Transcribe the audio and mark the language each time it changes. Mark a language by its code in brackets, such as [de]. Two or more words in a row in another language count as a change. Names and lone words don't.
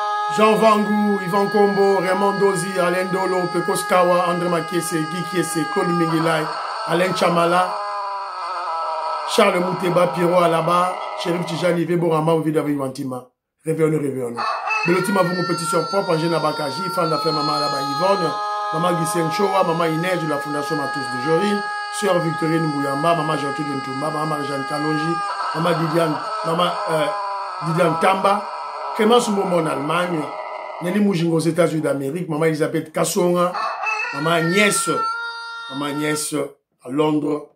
[fr] Jean Vangou, Yvan Kombo, Raymond Dozi, Alain Dolo, Pekos Kawa, André Makiese, Guy Kiese, Claude Mingilay, Alain Chamala, Charles Mouteba, Pierrot Alaba, Chérif Tijani, Veborama, Ovidavi Wantima. Réveillons. Belotima, vous, mon petit soeur propre, Angèle Nabakaji, fan d'affaires Maman Alaba Yvonne, Maman Guissien Choa, Maman Inès de la Fondation Matos de Joril, Sœur Victorine Mbouyamba, Maman Gertrude Ntoumba, Maman Marie-Jeanne Kalonji, Maman Didiane Tamba, Clémence Momo en Allemagne, Nelly Moujingo aux États-Unis d'Amérique, Maman Elisabeth Kassonga, Maman Agnès à Londres.